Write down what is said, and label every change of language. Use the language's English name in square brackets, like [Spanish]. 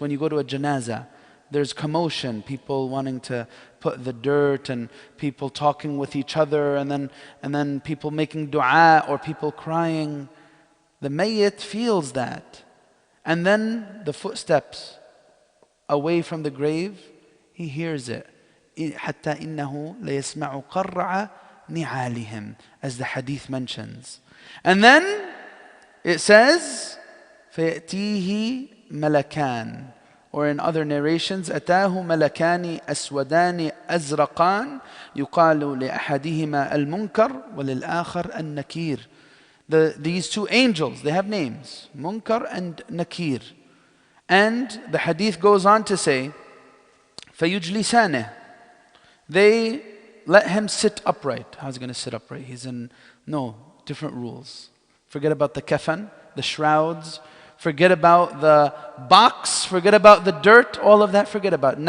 [English] When you go to a janazah, there's commotion, people wanting to put the dirt, and people talking with each other, and then people making dua, or people crying. The mayyit feels that. And then the footsteps away from the grave, he hears it. [Arabic] حَتَّى إِنَّهُ لَيَسْمَعُ قَرَّعَ نِعَالِهِمْ, [English] as the hadith mentions. And then it says, [Arabic] فَيَأْتِيهِ مَلَكَانِ, [English] or in other narrations, [Arabic] أَتَاهُ مَلَكَانِ أَسْوَدَانِ أَزْرَقَانِ يُقَالُ لِأَحَدِهِمَا الْمُنْكَرُ وَلِلْآخَرِ النَّكِيرُ. [English] These two angels, they have names, Munkar and Nakir. And the hadith goes on to say, فَيُجْلِسَانِهِ, they let him sit upright. How's he going to sit upright? No, different rules. Forget about the kafan, the shrouds, forget about the box, forget about the dirt, all of that, forget about it.